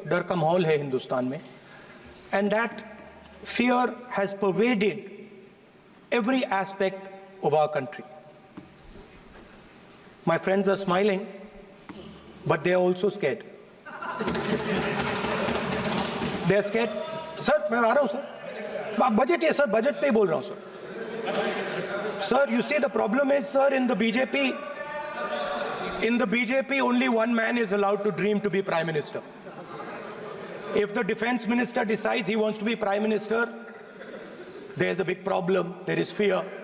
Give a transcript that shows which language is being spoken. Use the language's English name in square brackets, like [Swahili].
[Hindi] Dar ka mahol hai Hindustan mein. [English] And that fear has pervaded every aspect of our country. My friends are smiling, but they are also scared. They are scared. [Hindi] Sir, मैं आ रहा हूं sir. Budget है sir, budget पे ही बोल रहा हूं sir. [English] Sir, you see the problem is sir in the BJP only one man is allowed to dream to be Prime Minister. If the Defense Minister decides he wants to be Prime Minister, there's a big problem, there is fear.